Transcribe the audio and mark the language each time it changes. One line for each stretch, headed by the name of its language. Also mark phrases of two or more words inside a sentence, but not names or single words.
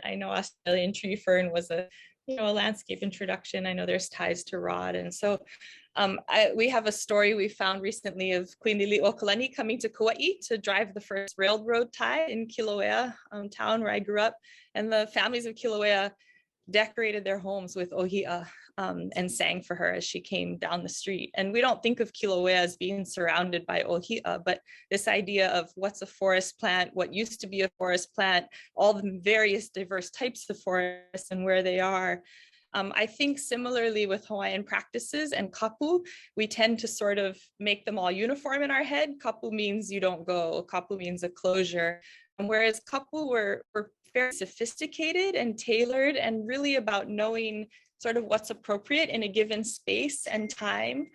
English: I know Australian tree fern was a landscape introduction. I know there's ties to rod. And so we have a story we found recently of Queen Liliʻuokalani coming to Kauaʻi to drive the first railroad tie in Kilauea town where I grew up. And the families of Kilauea decorated their homes with ʻŌhiʻa and sang for her as she came down the street. And we don't think of Kilauea as being surrounded by ʻŌhiʻa, but this idea of what's a forest plant, what used to be a forest plant, all the various diverse types of forests and where they are. I think similarly with Hawaiian practices and kapu, we tend to sort of make them all uniform in our head. Kapu means you don't go, kapu means a closure. And whereas kapu were very sophisticated and tailored and really about knowing sort of what's appropriate in a given space and time.